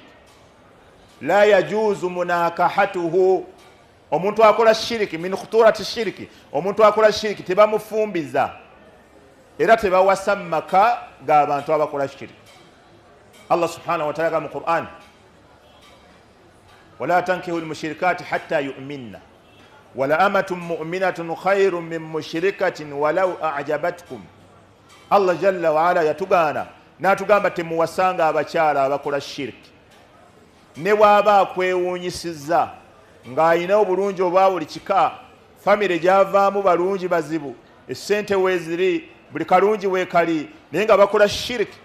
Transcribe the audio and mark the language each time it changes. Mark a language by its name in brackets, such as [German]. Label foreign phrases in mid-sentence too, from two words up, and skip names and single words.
[Arabic] لا يجوز مناكحته, [Ganda] omuntu akola shiriki [Arabic] من خطورة الشرك, [Ganda] omuntu akola shiriki tebamufumbiza era tebawasa mu maka g'abantu abakola shiriki. [Arabic] Allah سبحانه وتعالى mu Qur'an, ولا تنكحوا المشركات حتى يؤمن ولأمة مؤمنة خير من مشركة ولو أعجبتكم. [Ganda] Allah [Arabic] جل وعلا [Ganda] yatugaana n'atugamba temuwasanga abakyala abakola shiriki ne bw'aba akwewuunyisizza ng'alina obulungi obwa buli kika, famire gyavaamu balungi bazibu, essente weeziri, buli kalungi weekali, naye nga bakola shiriki.